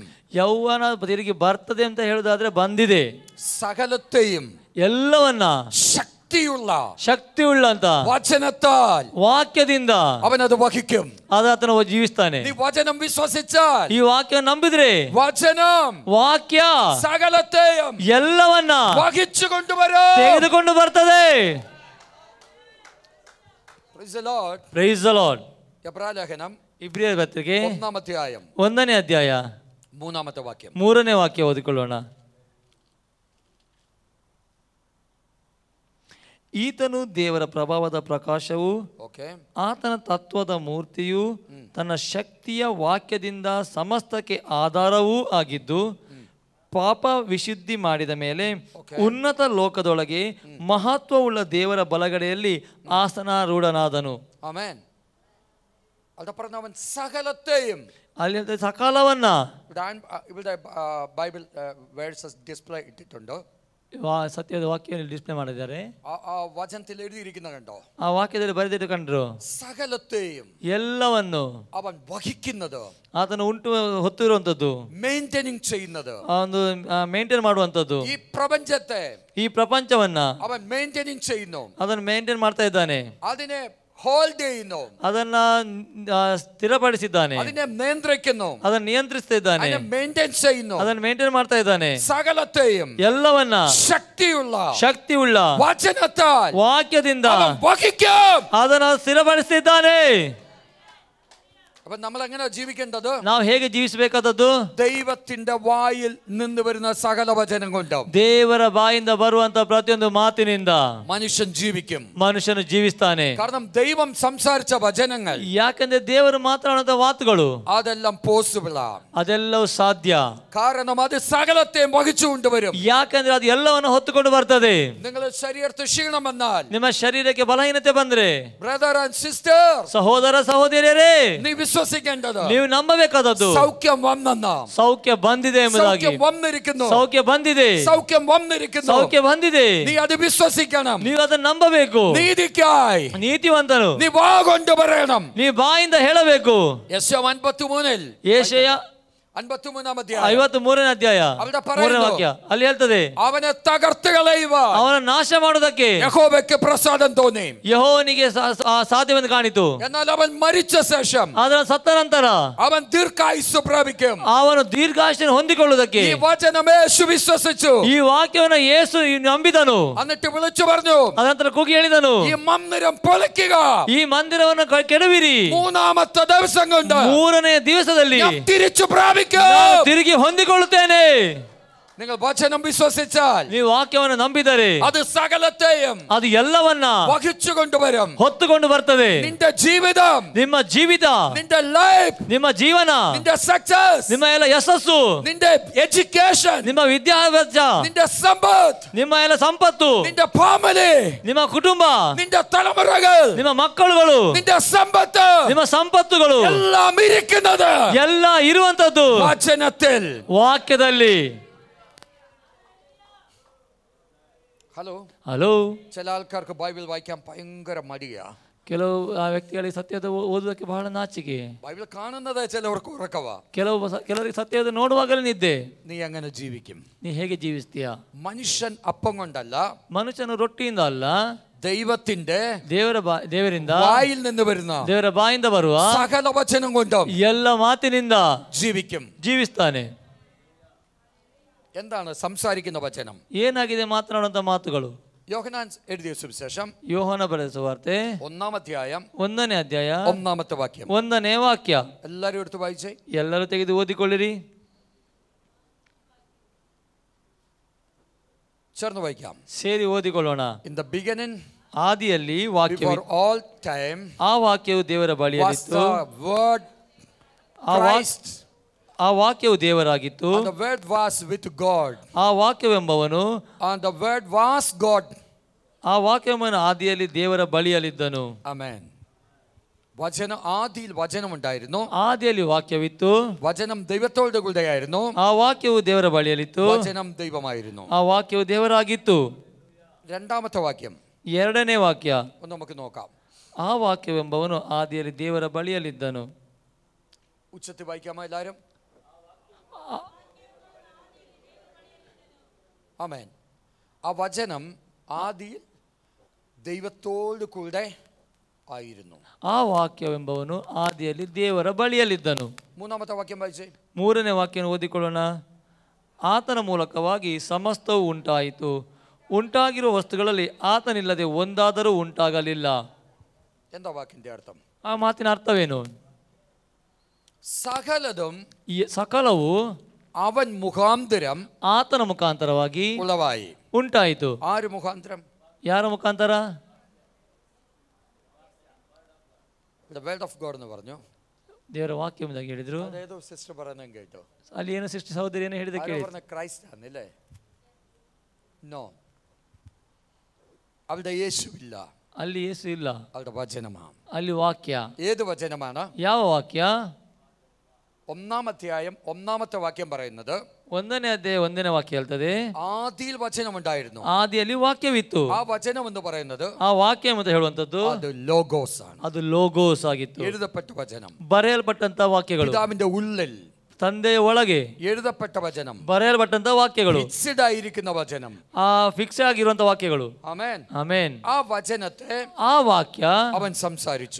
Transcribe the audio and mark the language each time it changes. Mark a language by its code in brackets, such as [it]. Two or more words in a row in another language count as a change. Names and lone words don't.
[kn] ಯೌವನ ತಿರುಗಿ ಬರ್ತದೆ ಅಂತ ಹೇಳುವುದಾದ್ರೆ ಬಂದಿದೆ. [ml] സകലത്തെയും [kn] ಎಲ್ಲವನ್ನ ಶಕ್ತಿಯುಳ್ಳಂತ [ml] വചനത്താൽ [kn] ವಾಕ್ಯದಿಂದ [ml] അവനത് വഹിക്കും. [kn] ಆತನು ಜೀವಿಸ್ತಾನೆ. [ml] നീ വചനം വിശ്വസിച്ചാൽ, [kn] ಈ ವಾಕ್ಯ ನಂಬಿದ್ರೆ, [ml] വചനം [kn] ವಾಕ್ಯ [ml] സകലത്തെയും [kn] ಎಲ್ಲವನ್ನ [ml] വഹിച്ചു കൊണ്ടുവരും, [kn] ತೆಗೆದುಕೊಂಡು ಬರ್ತದೆ. [en] Praise the Lord. Praise the Lord. [ml] എബ്രായലേഖനം [kn] ಇಬ್ರಿಯರ ಪತ್ರಿಕೆ [ml] 1-ാം അധ്യായം [kn] 1ನೇ ಅಧ್ಯಾಯ [ml] 3-ാമത്തെ വാക്യം. [kn] 3ನೇ ವಾಕ್ಯ ಓದಿಕೊಳ್ಳೋಣ. ಈತನು ದೇವರ ಪ್ರಭಾವದ ಪ್ರಕಾಶವು, ಓಕೆ, ಆತನ ತತ್ವದ ಮೂರ್ತಿಯು, ತನ್ನ ಶಕ್ತಿಯ ವಾಕ್ಯದಿಂದ ಸಮಸ್ತಕ್ಕೆ ಆಧಾರವೂ ಆಗಿದ್ದು, ಪಾಪ ವಿಶುದ್ಧಿ ಮಾಡಿದ ಮೇಲೆ ಉನ್ನತ ಲೋಕದೊಳಗೆ ಮಹತ್ವವುಳ್ಳ ದೇವರ ಬಲಗಡೆಯಲ್ಲಿ ಆಸನಾರೂಢನಾದನು. [ml] ആമേൻ. അതപ്പുറം അവൻ സകലത്തെയും, [kn] ಅಲ್ಲಿ ಸಕಾಲವನ್ನ [ml] ഇവിടെ [en] Bible verses display [ml] ഇട്ടിട്ടുണ്ട്. [kn] ಸತ್ಯದ ವಾಕ್ಯವನ್ನು ಡಿಸ್ಪ್ಲೇ ಮಾಡಿದ್ದಾರೆ. [ml] ആ വചനത്തിൽ എഴുതിയിരിക്കുന്ന കണ്ടോ? [kn] ಆ ವಾಕ್ಯದಲ್ಲಿ ಬರೆದಿಟ್ಟು ಕಂಡ್ರು. [ml] സകലത്തെയും [kn] ಎಲ್ಲವನ್ನು [ml] അവൻ വഹിക്കുന്നത്, [kn] ಆತನು ಹೊತ್ತಿರುವಂತದ್ದು, [ml] ಮೇಂಟೈನಿಂಗ್ ചെയ്യുന്നത്, [kn] ಒಂದು ಮೇಂಟೈನ್ ಮಾಡುವಂತದ್ದು. [ml] ഈ പ്രപഞ്ചത്തെ, [kn] ಈ ಪ್ರಪಂಚವನ್ನ [ml] അവൻ മെയിൻറ്റെയിനിങ് ചെയ്യുന്നു, [kn] ಅದನ್ನು ಮೇಂಟೈನ್ ಮಾಡ್ತಾ ಇದ್ದಾನೆ, [ml] അതിനെ ഹോൾഡ് ചെയ്യുന്നു, [kn] ಅದನ್ನ ಸ್ಥಿರಪಡಿಸಿದ್ದಾನೆ, [ml] അതിനെ നിയന്ത്രിക്കുന്നു, [kn] ಅದನ್ನು ನಿಯಂತ್ರಿಸ್ತಾ ಇದ್ದಾನೆ, [ml] അതിനെ മെയിൻറ്റെയിൻ ചെയ്യുന്നു, [kn] ಅದನ್ನು ಮೇಂಟೈನ್ ಮಾಡ್ತಾ ಇದ್ದಾನೆ. [ml] സകലത്തെയും [kn] ಎಲ್ಲವನ್ನ ಶಕ್ತಿಯುಳ್ಳ [ml] വചനത്താൽ [kn] ವಾಕ್ಯದಿಂದ [ml] അവൻ വഹിക്കും, [kn] ಅದನ್ನು ಸ್ಥಿರಪಡಿಸಿದ್ದಾನೆ. [ml] അപ്പൊ നമ്മൾ എങ്ങനെ ജീവിക്കേണ്ടത്? [kn] ನಾವು ಹೇಗೆ ಜೀವಿಸಬೇಕಾದದ್ದು? [ml] ദൈവത്തിന്റെ വായിൽ നിന്ന് വരുന്ന സകല വചനം കൊണ്ട്, [kn] ದೇವರ ಬಾಯಿಂದ ಬರುವಂತ ಪ್ರತಿಯೊಂದು ಮಾತಿನಿಂದ [ml] മനുഷ്യൻ ജീവിക്കും, [kn] ಮನುಷ್ಯನು ಜೀವಿಸ್ತಾನೆ. [ml] കാരണം ദൈവം സംസാരിച്ച വചനങ്ങൾ, [kn] ಯಾಕಂದ್ರೆ ದೇವರು ಮಾತನಾಡುವಂತ ಮಾತುಗಳು [ml] അതെല്ലാം പോസിബിൾ ആണ്, [kn] ಅದೆಲ್ಲವೂ ಸಾಧ್ಯ. [ml] കാരണം അത് സകലത്തെയും വഹിച്ചുകൊണ്ടുവരും. [kn] ಯಾಕಂದ್ರೆ ಅದು ಎಲ್ಲವನ್ನು ಹೊತ್ತುಕೊಂಡು ಬರ್ತದೆ. [ml] നിങ്ങളുടെ ശരീരത്തിൽ ക്ഷീണം വന്നാൽ, [kn] ನಿಮ್ಮ ಶರೀರಕ್ಕೆ ಬಲಹೀನತೆ ಬಂದ್ರೆ, [en] brother and sister, [kn] ಸಹೋದರ ಸಹೋದರಿಯರೇ, [ml] നീ വിശ്വസിക്കേണ്ടത് [kn] ನೀವು ನಂಬಬೇಕಾದದ್ದು [ml] സൗഖ്യം വന്നെന്ന്, [kn] ಸೌಖ್ಯ ಬಂದಿದೆ ಎಂಬುದಾಗಿ. [ml] സൗഖ്യം വന്നിരിക്കുന്നു, [kn] ಸೌಖ್ಯ ಬಂದಿದೆ, [ml] സൗഖ്യം വന്നിരിക്കുന്നു, [kn] ಸೌಖ್ಯ ಬಂದಿದೆ. [ml] നീ അത് വിശ്വസിക്കണം, [kn] ನೀವು ಅದನ್ನು ನಂಬಬೇಕು. [ml] നീതിക്കായി [kn] ನೀತಿವಂತನು [ml] നീ വാ കൊണ്ട് പറയണം. [kn] ನೀ ಬಾಯಿಂದ ಹೇಳಬೇಕು. [ml] യെശയ്യാ 53 [kn] ಯೆಶಾಯ [ml] 53 അധ്യായം [kn] 53ನೇ ಅಧ್ಯಾಯ 3ನೇ ವಾಕ್ಯ ಅಲ್ಲಿ ಹೇಳ್ತದೆ, [ml] അവനെ തകർത്ത് കളയുവാൻ [kn] ಅವನ ನಾಶ ಮಾಡುವುದಕ್ಕೆ [ml] യഹോവയ്ക്ക് പ്രസാദം തോന്നി, [kn] ಯೆಹೋವನಿಗೆ ಸಾಧ್ಯವೆಂದು ಕಾಣಿತು. [ml] എന്നാൽ അവൻ മരിച്ച ശേഷം [kn] ಅದರ ಸತ್ತ ನಂತರ [ml] അവൻ ദീർഘായുസ്സു പ്രാപിക്കും. [kn] ಅವನು ದೀರ್ಘಾಯುಷ್ಯವನ್ನು ಹೊಂದಿಕೊಳ್ಳುವುದಕ್ಕೆ [ml] ഈ വചനം യേശു വിശ്വസിച്ചു, [kn] ಈ ವಾಕ್ಯವನ್ನು ಯೇಸು ನಂಬಿದನು. [ml] എന്നിട്ട് വിളിച്ചു പറഞ്ഞു, [kn] ಅದನಂತರ ಕೂಗಿ ಹೇಳಿದನು, [ml] ഈ മന്ദിരം പൊളിക്കുക, [kn] ಈ ಮಂದಿರವನ್ನು ಕೆಡವಿರಿ, [ml] മൂന്നാമത്തെ ദിവസം കൊണ്ട് [kn] 3ನೇ ದಿವಸದಲ್ಲಿ [ml] ഞാൻ തിരിച്ചു പ്രാപിക്കും. [kn] ನಾನು ತಿರುಗಿ ಹೊಂದಿಕೊಳ್ಳುತ್ತೇನೆ. [ml] നിങ്ങൾ വചനം വിശ്വസിച്ചാൽ, [kn] ನೀವು ವಾಕ್ಯವನ್ನು ನಂಬಿದರೆ [ml] അത് സകലത്തെയും [kn] ಅದು ಎಲ್ಲವನ್ನ [ml] വഹിച്ചു കൊണ്ടുവരും. [kn] ಹೊತ್ತುಕೊಂಡು ಬರ್ತದೆ. [ml] നിന്റെ ജീവിതം, [kn] ನಿಮ್ಮ ಜೀವಿತ, [ml] നിന്റെ ലൈഫ്, [kn] ನಿಮ್ಮ ಜೀವನ, [ml] നിന്റെ സക്സസ്, [kn] ನಿಮ್ಮ ಎಲ್ಲ ಯಶಸ್ಸು, [ml] നിന്റെ എഡ്യൂക്കേഷൻ, [kn] ನಿಮ್ಮ ವಿದ್ಯಾಭ್ಯಾಸ, [ml] നിന്റെ സമ്പത്ത്, [kn] ನಿಮ್ಮ ಎಲ್ಲ ಸಂಪತ್ತು, [ml] നിന്റെ ഫാമിലി, [kn] ನಿಮ್ಮ ಕುಟುಂಬ, [ml] നിന്റെ തലമുറകൾ, [kn] ನಿಮ್ಮ ಮಕ್ಕಳುಗಳು, [ml] നിന്റെ സമ്പത്ത്, [kn] ನಿಮ್ಮ ಸಂಪತ್ತುಗಳು [ml] എല്ലാം ഇരിക്കുന്നത് [kn] ಎಲ್ಲ ಇರುವಂತದ್ದು [ml] വചനത്തിൽ. [kn] ವಾಕ್ಯದಲ್ಲಿ. [ml] ഹലോ, ചില ആൾക്കാർക്ക് ബൈബിൾ വായിക്കാൻ ഭയങ്കര മടിയാ. [kn] ಕೆಲವು ವ್ಯಕ್ತಿಗಳಿಗೆ ಸತ್ಯದ ಓದುವುದಕ್ಕೆ ಬಹಳ ನಾಚಿಕೆ. [ml] ബൈബിൾ കാണുന്നതേ ചിലവർക്ക് ഉറക്കവാ. [kn] ಕೆಲವರಿಗೆ ಸತ್ಯದ ನೋಡುವಾಗಲೇ ನಿದ್ದೆ. [ml] നീ എങ്ങനെ ജീവിക്കും? [kn] ನೀ ಹೇಗೆ ಜೀವಿಸ್ತೀಯ? [ml] മനുഷ്യൻ അപ്പം കൊണ്ടല്ല, [kn] ಮನುಷ್ಯನು ರೊಟ್ಟಿಯಿಂದ ಅಲ್ಲ, [ml] ദൈവത്തിന്റെ [kn] ದೇವರಿಂದ [ml] വായിൽ നിന്ന് വരുന്ന [kn] ದೇವರ ಬಾಯಿಂದ ಬರುವ [ml] സകല വചനം കൊണ്ടും [kn] ಎಲ್ಲ ಮಾತಿನಿಂದ ಜೀವಿಸ್ತಾನೆ. [ml] എന്താണ് സംസാരിക്കുന്ന വചനം? [kn] ಏನಾಗಿದೆ ಮಾತನಾಡುವಂತ ಮಾತುಗಳು? [ml] യോഹന്നാൻ എഴുതിയ സുവിശേഷം, [kn] ಯೋಹನ ಬರೆದ ಸುವಾರ್ತೆ [ml] 1-ാം അധ്യായം [kn] 1ನೇ ಅಧ್ಯಾಯ [ml] 1-ാമത്തെ വാക്യം. [kn] 1ನೇ ವಾಕ್ಯ [ml] എല്ലാവരും എടുത്ത് വായിച്ചേ. [kn] ಎಲ್ಲರೂ ತೆಗೆದು ಓದಿಕೊಳ್ಳಿರಿ. [ml] ചേർന്ന് വായിക്കാം. [kn] ಸೇರಿ ಓದಿಕೊಳ್ಳೋಣ. [en] In the beginning, [kn] ಆದಿಯಲ್ಲಿ ವಾಕ್ಯವು, [en] before all time, [kn] ಆ ವಾಕ್ಯವು ದೇವರ ಬಳಿಯಲ್ಲಿತ್ತು, [en] word Christ, [kn] ಆ ವಾಕ್ಯವು ದೇವರಾಗಿತ್ತು, [en] and the word was with God, [kn] ಆ ವಾಕ್ಯವೆಂಬವನು, [en] and the word was God, [kn] ಆ ವಾಕ್ಯವನ್ನು ಆದಿಯಲ್ಲಿ ದೇವರ ಬಳಿಯಲ್ಲಿದ್ದನು. [ml] ആമേൻ. വചനം, ആദിയിൽ വചനം ഉണ്ടായിരുന്നു, [kn] ಆದಿಯಲ್ಲಿ ವಾಕ್ಯವಿತ್ತು, [ml] വചനം ദൈവത്തോട് കൂടെയായിരുന്നു, [kn] ಆ ವಾಕ್ಯವು ದೇವರ ಬಳಿಯಲ್ಲಿತ್ತು, [ml] വചനം ദൈവമായിരുന്നു. [kn] ಆ ವಾಕ್ಯವು ದೇವರಾಗಿತ್ತು. [ml] രണ്ടാമത്തെ വാക്യം, [kn] 2ನೇ ವಾಕ್ಯ, [ml] ഒന്ന് നമുക്ക് നോക്കാം. [kn] ಆ ವಾಕ್ಯವೆಂಬವನು ಆದಿಯಲ್ಲಿ ದೇವರ ಬಳಿಯಲ್ಲಿದ್ದನು. [ml] ഉച്ചത്തിൽ വായിക്കാമോ എല്ലാവരും? ആമേൻ. ആ വചനം ആദിയിൽ ദൈവത്തോട് കൂടെ ആയിരുന്നു. [kn] ಆ ವಾಕ್ಯವೆಂಬವನು ಆದಿಯಲ್ಲಿ ದೇವರ ಬಳಿಯಲ್ಲಿದ್ದನು. [ml] മൂന്നാമത്തെ വാക്യം വായിച്ചേ. [kn] 3ನೇ ವಾಕ್ಯವನ್ನು ಓದಿಕೊಳ್ಳೋಣ. ಆತನ ಮೂಲಕವಾಗಿ ಸಮಸ್ತವು ಉಂಟಾಯಿತು, ಉಂಟಾಗಿರುವ ವಸ್ತುಗಳಲ್ಲಿ ಆತನಿಲ್ಲದೆ ಒಂದಾದರೂ ಉಂಟಾಗಲಿಲ್ಲ. [ml] എന്താ വാക്കിന്റെ അർത്ഥം? [kn] ಆ ಮಾತಿನ ಅರ್ಥವೇನು? [ml] സകലതും [kn] ಸಕಲವು [ml] അവൻ മുഖാന്തരം [kn] ಆತನ ಮುಖಾಂತರವಾಗಿ [ml] ഉളവായി. [kn] ಉಂಟಾಯಿತು. [ml] ആര് മുഖാന്തരം? [kn] ಯಾರ ಮುಖಾಂತರ? [en] The word of God [ml] എന്ന് പറഞ്ഞു. [kn] ದೇವರ ವಾಕ್ಯ ಎಂಬುದಾಗಿ ಹೇಳಿದ್ರು. [ml] അതേതോ സിസ്റ്റർ പറയുന്നത് കേട്ടോ. [kn] ಅಲ್ಲಿ ಏನು ಸಿಸ್ಟರ್ ಸಹೋದರಿ ಏನು ಹೇಳಿದ ಕೇಳಿ. [ml] പറഞ്ഞ ക്രൈസ്റ്റ് ആണല്ലേ? നോ. അവിടെ യേശുവില്ല. [kn] ಅಲ್ಲಿ ಯೇಸು ಇಲ್ಲ. [ml] അവിടെ വചനമാണ്. [kn] ಅಲ್ಲಿ ವಾಕ್ಯ. [ml] ഏത് വചനമാണ്? [kn] ಯಾವ ವಾಕ್ಯ? [ml] 1-ാം അധ്യായം 1-ാമത്തെ വാക്യം പറയുന്നത്, [kn] 1ನೇ ಅಧ್ಯಾಯ 1ನೇ ವಾಕ್ಯ ಹೇಳ್ತದೆ, [ml] ആദിയിൽ വചനം ഉണ്ടായിരുന്നു. [kn] ಆದಿಯಲ್ಲಿ ವಾಕ್ಯವಿತ್ತು. [ml] ആ വചനം എന്ന് പറയുന്നത്, [kn] ಆ ವಾಕ್ಯ ಅಂತ ಹೇಳುವಂತದ್ದು [ml] അത് ലോഗോസ് ആണ്. [kn] ಅದು ಲೋಗೋಸ್ ಆಗಿತ್ತು. [ml] എഴുതപ്പെട്ട വചനം, [kn] ಬರೆಯಲ್ಪಟ್ಟಂತ ವಾಕ್ಯಗಳು. [ml] പിതാവിന്റെ ഉള്ളിൽ [kn] ತಂದೆಯ ಒಳಗೆ [ml] എഴുതപ്പെട്ട വചനം, [kn] ಬರೆಯಲ್ಪಟ್ಟಂತ ವಾಕ್ಯಗಳು, [ml] ഫിക്സ്ഡ് ആയിരിക്കുന്ന വചനം, [kn] ಆ ಫಿಕ್ಸ್ ಆಗಿರುವಂತ ವಾಕ್ಯಗಳು. [ml] ആമേൻ. [kn] ಆಮೇನ್. [ml] ആ വചനത്തെ [kn] ಆ ವಾಕ್ಯ [ml] അവൻ സംസാരിച്ചു.